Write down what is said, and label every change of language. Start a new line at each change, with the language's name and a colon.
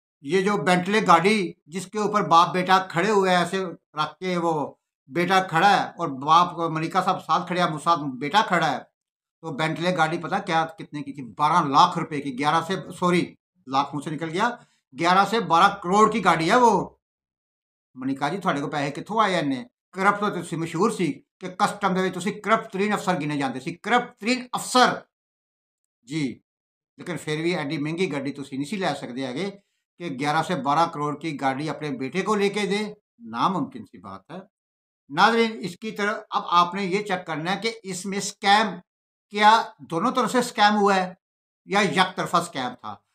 Hindi: ये जो बेंटले गाड़ी जिसके ऊपर बाप-बेटा खड़े हुए हैं, ऐसे रख के, वो बेटा खड़ा है और बाप मलिका साहब साथ खड़े हैं, साथ बेटा खड़ा है। तो बेंटले गाड़ी पता क्या कितने की थी? 12 लाख रुपए की, 11 से सॉरी लाख मुँह से निकल गया, 11 से 12 करोड़ की गाड़ी है वो।
Punjabi: ਮਨੀਕਾ ਜੀ ਤੁਹਾਡੇ ਕੋਲ ਪੈਸੇ ਕਿੱਥੋਂ ਆਏ ਇੰਨੇ? ਕਰਪਟ ਤੋਂ ਤੁਸੀਂ ਮਸ਼ਹੂਰ ਸੀ ਕਿ ਕਸਟਮ ਦੇ ਵਿੱਚ ਤੁਸੀਂ ਕਰਪਟ ਤਰੀਨ ਅਫਸਰ ਗਿਣੇ ਜਾਂਦੇ ਸੀ, ਕਰਪਟ ਤਰੀਨ ਅਫਸਰ जी।
Hindi: लेकिन फिर भी
Punjabi: एडी महंगी गाड़ी तुसी नहीं सी लै सकते हैगे
Hindi: कि 11 से 12 करोड़ की गाड़ी अपने बेटे को लेके दे, नामुमकिन सी बात है। नाज़रीन, इसकी तरफ अब आपने ये चेक करना है कि इसमें स्कैम क्या दोनों तरफ से स्कैम हुआ है या एक तरफा स्कैम था?